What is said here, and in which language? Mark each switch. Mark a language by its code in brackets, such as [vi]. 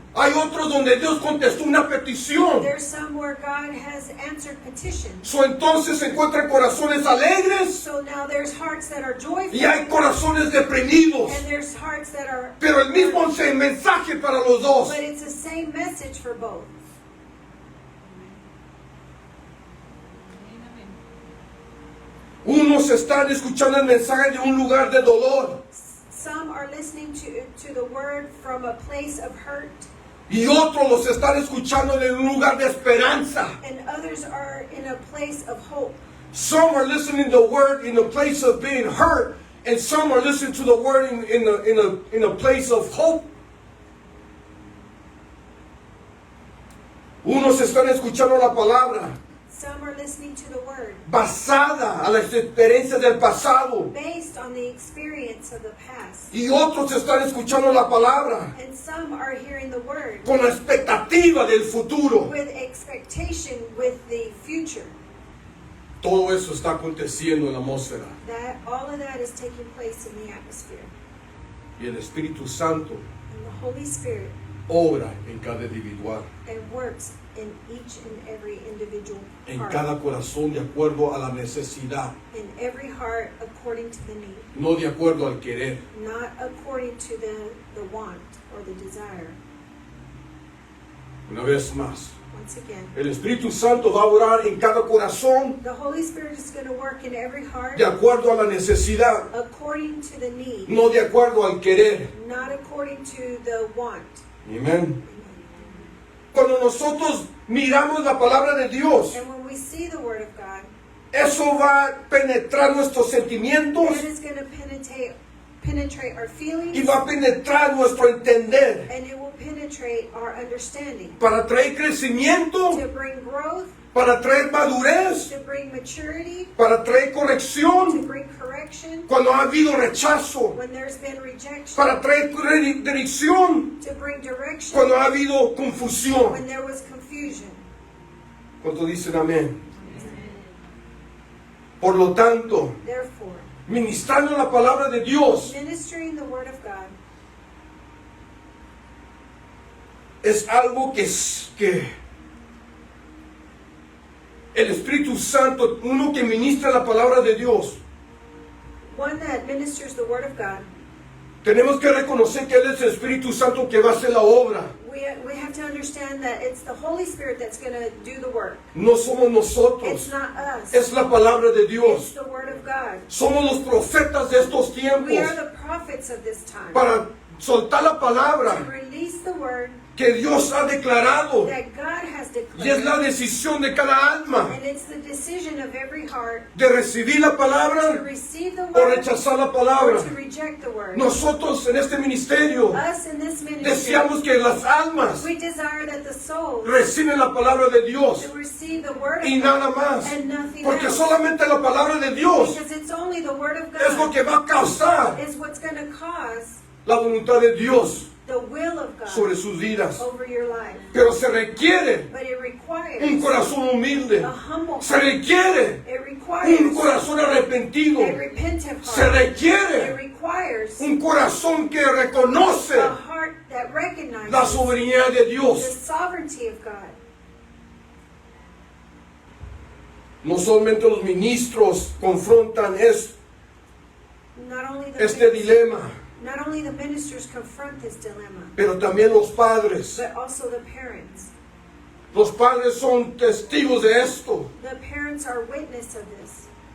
[es] Hay otros donde Dios contestó una petición. [en] There's some where God has answered petitions. So, [es] entonces se encuentran corazones alegres [en] So now there's hearts that are joyful, [es] y hay corazones deprimidos. [en] and there's hearts that are, [es] Pero el mismo mensaje para los dos. [en] but it's the same message for both. [es] Unos están escuchando el mensaje de un lugar de dolor [en] Some are listening to the word from a place of hurt, [es] y otros los están escuchando de un lugar de esperanza. [en] and others are in a place of hope. Some are listening to the word in a place of being hurt, and some are listening to the word in a place of hope. [es] Unos están escuchando la palabra [en] Some are listening to the word [es] basada a las experiencias del pasado, [en] based on the experience of the past, [es] y otros están escuchando la palabra [en] and some are hearing the word [es] con la expectativa del futuro. [en] with expectation with the future. [es] Todo eso está aconteciendo en la atmósfera, [en] That all of that is taking place in the atmosphere, [es] y el Espíritu Santo [en] and the Holy Spirit [es] obra en cada individual, [en] and works in each and every individual [es] en [en] heart, [es] cada corazón de acuerdo a la necesidad, [en] in every heart according to the need, [es] no de acuerdo al querer. [en] not according to the want or the desire. [es] Una vez más, [en] once again. [es] El Espíritu Santo va a orar en cada corazón [en] The Holy Spirit is going to work in every heart [es] de acuerdo a la necesidad, [en] according to the need, [es] no de acuerdo al querer. [en] not according to the want. [es] Amén. Cuando nosotros miramos la palabra de Dios, [en] And when we see the Word of God, [es] eso va a penetrar nuestros sentimientos [en] that is going to penetrate our feelings, [es] y va a penetrar nuestro entender [en] and it will penetrate our understanding [es] para traer crecimiento, [en] to bring growth, [es] para traer madurez, [en] to bring maturity, [es] para traer [en] to [es] corrección [en] bring correction [es] cuando ha habido rechazo, [en] when there's been rejection, [es] para traer dirección [en] to bring direction [es] cuando ha habido confusión. [en] when there was confusion. [es] ¿Cuántos dicen amén? Por lo tanto, [en] Therefore, [es] ministrando la palabra de Dios [en] ministering the Word of God [es] es algo que el Espíritu Santo, uno que ministra la palabra de Dios, [en] one that ministers the Word of God, [es] tenemos que reconocer que Él es el Espíritu Santo que va a hacer la obra. [en] we have to understand that it's the Holy Spirit that's going to do the work. [es] No somos [en] It's [es] nosotros, [en] not us. [es] es la palabra de [en] It's [es] Dios. [en] the Word of God. [es] Somos los profetas de estos [en] We [es] tiempos [en] are the prophets of this time. [es] para soltar la [en] To [es] palabra [en] release the Word [es] que Dios ha declarado. [en] that God has [es] Y es la [en] declared. [es] decisión de cada alma [en] And it's the decision of every heart [es] de recibir la [en] to [es] palabra [en] receive the [es] o [en] Word [es] rechazar la [en] or [es] palabra. [en] to reject the Word. [es] Nosotros en este ministerio [en] Us in this ministry, [es] deseamos que las almas [en] we desire that the souls [es] reciben la palabra de Dios [en] to receive the Word of [es] y [en] God [es] nada más. [en] and nothing [es] Porque [en] else. [es] solamente la palabra de Dios [en] Because it's only the Word of [es] es lo [en] God [es] que va a causar [en] is what's going to cause [es] la voluntad de Dios [en] the will of God [es] sobre sus vidas. [en] over your life. [es] Pero se requiere [en] But it [es] un [en] requires [es] corazón humilde. [en] a humble [es] Se [en] heart. [es] requiere [en] It [es] un [en] requires [es] corazón arrepentido. [en] a repentant [es] Se [en] heart. It [es] requiere [en] requires [es] un corazón que reconoce [en] a heart that recognizes [es] la soberanía de [en] the [es] Dios. [en] sovereignty of God. [es] No solamente los ministros confrontan [en] Not only the [es] este dilema, [en] not only the ministers confront this dilemma, [es] pero también los padres. [en] but also the parents. [es] Los padres son testigos de esto. [en] The parents are witness of this.